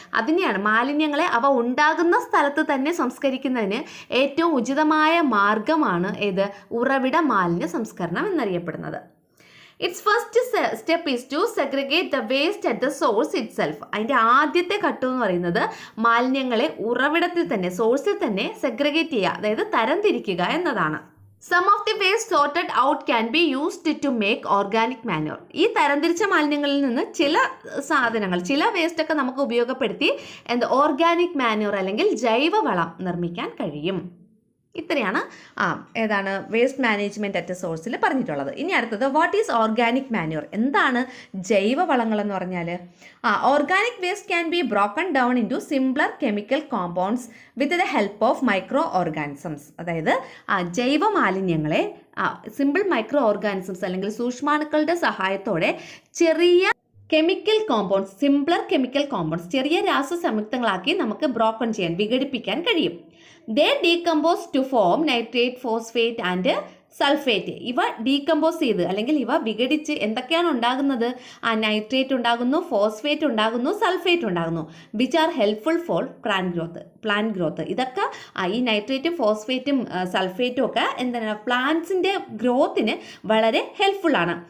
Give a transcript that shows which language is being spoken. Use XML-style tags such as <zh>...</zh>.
<ml>അതിനെയാണ് മാലിന്യങ്ങളെ അവ ഉണ്ടാകുന്ന സ്ഥലത്ത് തന്നെ സംസ്കരിക്കുന്നതിന് ഏറ്റവും ഉചിതമായ മാർഗമാണ് ഏത്, ഉറവിട മാലിന്യ സംസ്കരണം എന്നറിയപ്പെടുന്നത്.</ml> <en>It's first step is to segregate the waste at the source itself.</en> <ml>അതിൻ്റെ ആദ്യത്തെ ഘട്ടം എന്ന് പറയുന്നത് മാലിന്യങ്ങളെ ഉറവിടത്തിൽ തന്നെ സോഴ്സിൽ തന്നെ സെഗ്രിഗേറ്റ് ചെയ്യുക, അതായത് തരംതിരിക്കുക എന്നതാണ്.</ml> <en>Some of the waste sorted out can be used to make organic manure.</en> <ml>ഈ തരംതിരിച്ച മാലിന്യങ്ങളിൽ നിന്ന് ചില വേസ്റ്റ് ഒക്കെ നമുക്ക് ഉപയോഗപ്പെടുത്തി ഓർഗാനിക് മാന്യൂർ അല്ലെങ്കിൽ ജൈവവളം നിർമ്മിക്കാൻ കഴിയും. ഇത്രയാണ് ഏതാണ് വേസ്റ്റ് മാനേജ്മെൻറ്റ് അറ്റ് സോഴ്സിൽ പറഞ്ഞിട്ടുള്ളത്. ഇനി അടുത്തത്</ml> <en>What is organic manure?</en> <ml>എന്താണ് ജൈവവളങ്ങൾ എന്ന് പറഞ്ഞാൽ?</ml> <en>Organic waste can be broken down into simpler chemical compounds with the help of microorganisms.</en> <ml>അതായത് ജൈവ മാലിന്യങ്ങളെ സിമ്പിൾ മൈക്രോ ഓർഗാനിസംസ് അല്ലെങ്കിൽ സൂക്ഷ്മാണുക്കളുടെ സഹായത്തോടെ ചെറിയ chemical compounds, simpler chemical compounds, ചെറിയ രാസസംയുക്തങ്ങളാക്കി നമുക്ക് ബ്രോക്കൺ ചെയ്യാൻ, വിഘടിപ്പിക്കാൻ കഴിയും.</ml> <en>They decompose to form nitrate, phosphate and sulphate.</en> <ml>ഇവ ഡീകമ്പോസ് ചെയ്ത് അല്ലെങ്കിൽ ഇവ വിഘടിച്ച് എന്തൊക്കെയാണ് ഉണ്ടാകുന്നത്? നൈട്രേറ്റ് ഉണ്ടാകുന്നു, ഫോസ്ഫേറ്റ് ഉണ്ടാകുന്നു, സൾഫേറ്റ് ഉണ്ടാകുന്നു.</ml> <en>Which are helpful for plant growth.</en> <ml>ഇതൊക്കെ ഈ നൈട്രേറ്റും ഫോസ്ഫേറ്റും സൾഫേറ്റും ഒക്കെ എന്താണ് പ്ലാന്റ്സിൻ്റെ ഗ്രോത്തിന് വളരെ ഹെൽപ്ഫുൾ ആണ്.</ml>